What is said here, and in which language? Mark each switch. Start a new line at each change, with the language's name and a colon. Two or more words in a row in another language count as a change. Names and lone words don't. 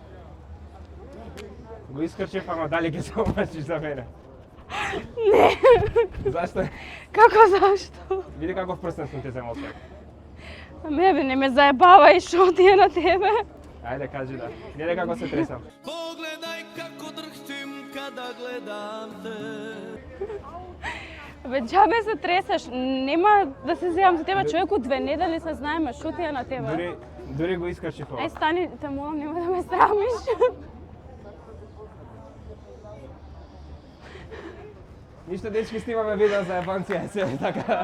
Macedonian: Го искрчев, ама дали ќе се омажиш за мене? Не. Зашто? Како зашто? Види каков прстен сум ти земал сега. Ме бе, не ме заебавај, шо ти е на тебе? Ајде, кажи да. Гледај како се тресам.
Serbian: Pogledaj kako drhtim kada gledam te.
Macedonian: Бе, џабе се тресеш, нема да се земам за тебе, човеку 2 недели се знаеме, шо ти е на тебе? Дури го искрчев ова. Ај стани, те молам, нема да ме срамиш. Ништо, дечки, снимаме видео за ебанција, се така.